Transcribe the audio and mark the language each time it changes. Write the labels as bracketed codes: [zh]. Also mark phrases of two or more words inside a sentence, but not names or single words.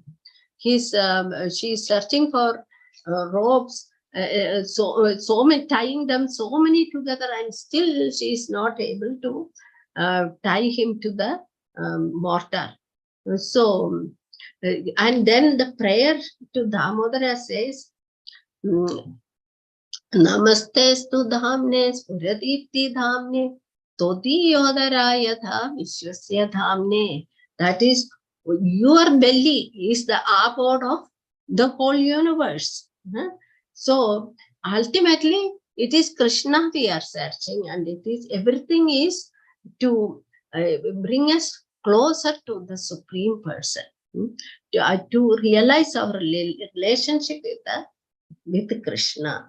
[en] She is searching for ropes, so many, tying them so many together, and still she is not able to tie him to the mortar. So, and then the prayer to Damodara says, [sa] Namastestu dhamne spuradipti dhamne todiyodara vishwasya dhamne. [en] That is, your belly is the abode of the whole universe. So ultimately, it is Krishna we are searching, and it is everything is to bring us closer to the Supreme Person, to realize our relationship with Krishna.